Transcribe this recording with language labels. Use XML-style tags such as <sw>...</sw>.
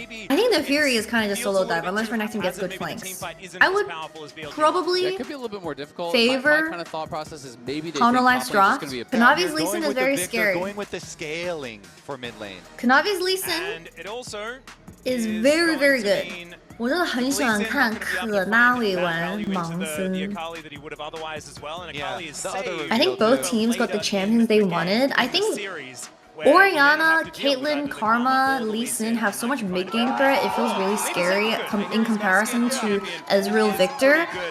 <en>I think Nefiri is kind of just solo dive unless Renekton gets good flanks. I would probably favor Honolife's draft. Kanavi's Lee Sin is very scary. Going with the scaling for mid lane. Kanavi's Lee Sin is very, very good.</en> <zh>我真的很喜欢看可纳维玩盲僧。</zh> <en>I think both teams got the champions they wanted. I think Orianna, Caitlyn, Karma, Lee Sin have so much mid-game threat. It feels really scary in comparison to Ezreal Victor.</en>